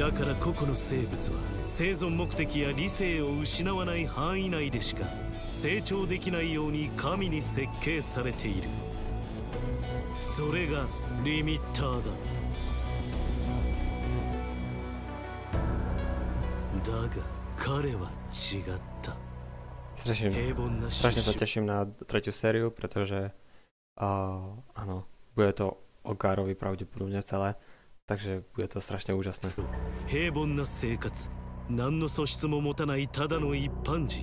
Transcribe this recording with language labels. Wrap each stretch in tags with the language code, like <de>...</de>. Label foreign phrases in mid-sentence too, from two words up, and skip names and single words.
<ja>だから個々の生物は生存目的や理性を失わない範囲内でしか成長できないように神に設計されている。それがリミッターだ。だが彼は違った。</ja> <sk>Strašne sa teším na tretiu sériu, pretože áno, bude to o Garovi pravdepodobne celé, takže bude to strašne úžasné.</sk> <ja>平凡な生活、何の素質も持たないただの一般人。</ja>